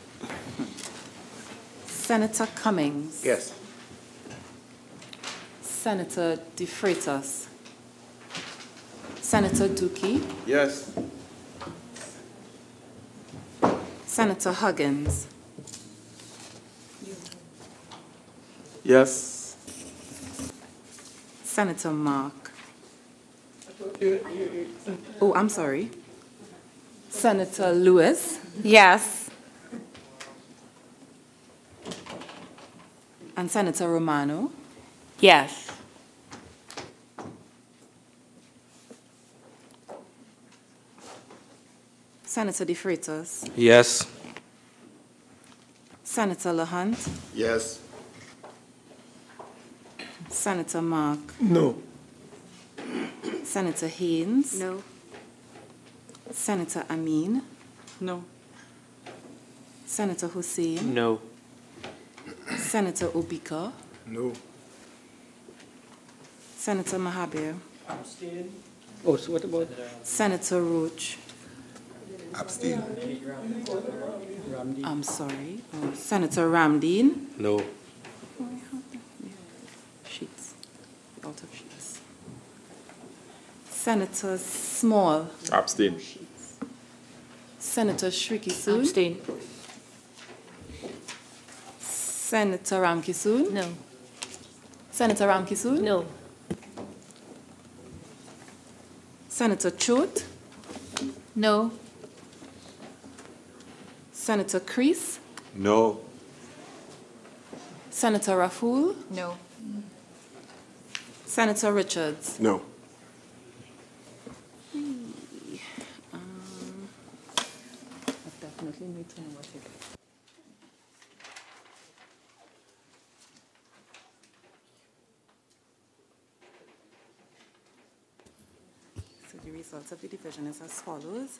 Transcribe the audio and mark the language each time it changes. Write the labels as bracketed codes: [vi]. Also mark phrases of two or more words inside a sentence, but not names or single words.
[en] Senator Cummings, Yes. Senator De Freitas, Senator Duque, Yes. Senator Huggins, Yes. Senator Mark. Oh, I'm sorry. Senator Lewis. Yes. And Senator Romano. Yes. Senator De Freitas. Yes. Senator LaHunt. Yes. Senator Mark. No. Senator Haynes. No. Senator Amin. No. Senator Hussain. No. Senator Obika. No. Senator Mahabir. Oh, so what about? Senator Roach. Abstain. I'm sorry. Senator Ramdeen. No. Sheets. Out of sheets. Senator Small. Abstain. Senator Shriki Abstain. Senator Ramkisoon. No. Senator Ramkisoon. No. Senator Choate. No. Senator Kreese. No. Senator Raful. No. Senator Richards. No. I definitely need to know what it is. So the results of the division is as follows.